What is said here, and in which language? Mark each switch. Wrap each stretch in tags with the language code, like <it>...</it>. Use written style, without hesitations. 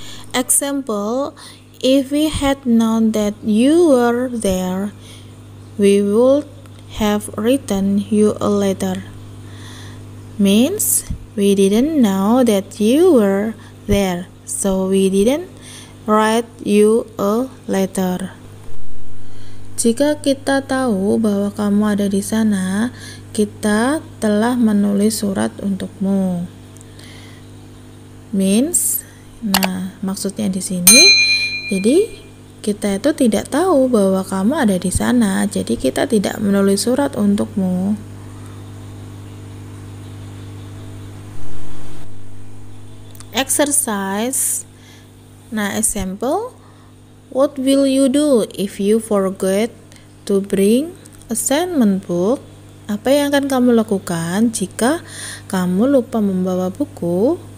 <en>Example, if we had known that you were there, we would have written you a letter. Means we didn't know that you were there, so we didn't write you a letter.</en> <id>Jika kita tahu bahwa kamu ada di sana, kita telah menulis surat untukmu. Means, nah maksudnya di sini, jadi kita itu tidak tahu bahwa kamu ada di sana, jadi kita tidak menulis surat untukmu.</id> <en>Exercise. Nah, example. What will you do if you forget to bring assignment book?</en> <id>Apa yang akan kamu lakukan jika kamu lupa membawa buku?</id>